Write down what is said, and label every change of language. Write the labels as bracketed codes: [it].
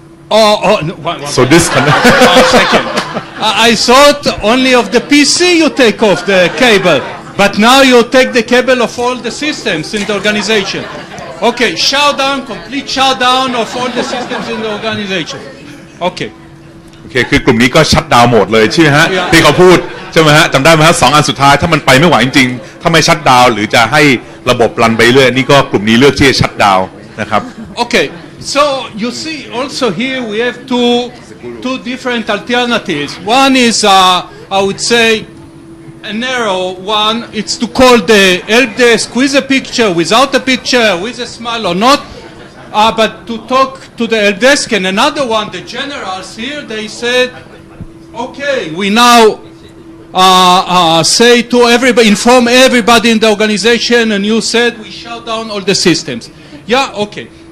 [en] Oh, no, one So this can. second. I thought only of the PC you take off the cable, but now you take the cable of all the systems in the organization. Okay, complete shutdown of all the systems in the organization. Okay. [th] โอเคคือกลุ่มนี้ก็ชัตดาวน์โหมดเลยใช่ไหมฮะที่เขาพูดใช่ไหมฮะจำได้ไหมฮะ2 อันสุดท้ายถ้ามันไปไม่ไหวจริงๆถ้าไม่ชัตดาวน์หรือจะให้ระบบรันไปเรื่อยนี่ก็กลุ่มนี้เลือกที่จะชัตดาวน์นะครับ [en] Okay, so you see also here we have two different alternatives. One is I would say a narrow one. It's to call the help desk with a picture, without a picture, with a smile or not. But to talk to the help desk, and another one, the generals here, they said, okay, we now say to everybody, inform everybody in the organization, and you said we shut down all the systems. Yeah, okay.